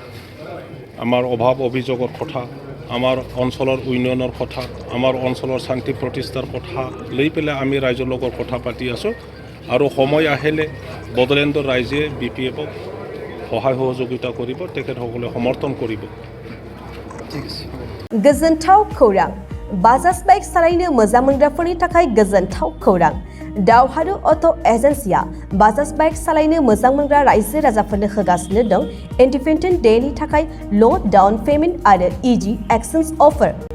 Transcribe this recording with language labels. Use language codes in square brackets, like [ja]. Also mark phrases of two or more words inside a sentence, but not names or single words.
[as] আমাৰ অভাৱ অভিযোগৰ কথা, আমাৰ অঞ্চলৰ উন্নয়নৰ কথা, আমাৰ অঞ্চলৰ শান্তি প্ৰতিষ্ঠাৰ কথা লৈ পেলাই আমি ৰাইজৰ লগত কথা পাতি আছোঁ। আৰু সময় আহিলে বড়োলেণ্ডৰ ৰাইজে বিপিএফক সহায় সহযোগিতা কৰিব তেখেতসকলে সমৰ্থন কৰিব [brx] गोजोनथाव खौरां बाजाज बाइक सालायनो मोजां मोनग्राफोरनि थाखाय गोजोनथाव खौरां दावहारु अट' एजेन्सिया बाजाज बाइक सालायनो मोजां मोनग्रा रायजो राजाफोरनो होगासिनो दं [en] independent day [brx] थाखाय [en] low down payment [brx] आरो [en] easy exchange offer